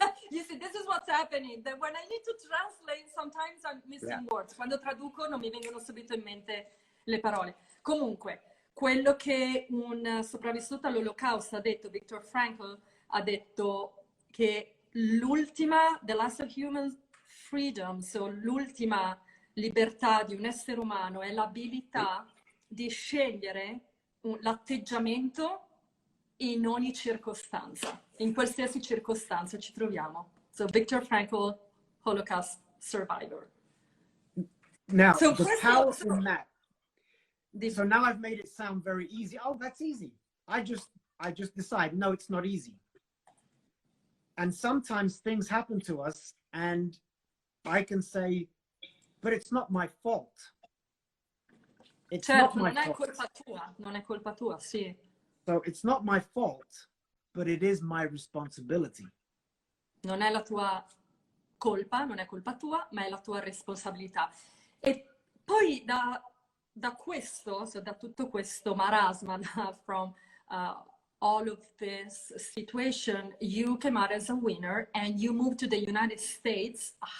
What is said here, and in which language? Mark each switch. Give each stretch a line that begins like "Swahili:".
English: You see, this is what's happening. That when I need to translate, sometimes I'm missing words.
Italian: Quando traduco non mi vengono subito in mente le parole. Comunque, quello che un sopravvissuto all'Olocausto ha detto, Viktor Frankl, ha detto che l'ultima,
English: the last of human freedom,
Italian: so l'ultima libertà di un essere umano è l'abilità di scegliere l'atteggiamento in ogni circostanza, in qualsiasi circostanza ci troviamo.
English: So Viktor Frankl, Holocaust survivor. Now, so the power in that. So now I've made it sound very easy. Oh, that's easy. I just decide, no, it's not easy. And sometimes things happen to us and I can say, but it's not my fault. It's not my fault.
Italian: Colpa tua, non è colpa tua, sì.
English: So it's not my fault, but it is my responsibility.
Italian: Non è la tua colpa, non è colpa tua, ma è la tua responsabilità. E poi da questo, so da tutto questo marasma,
English: from all of this situation, you came out as a winner and you moved to the United States.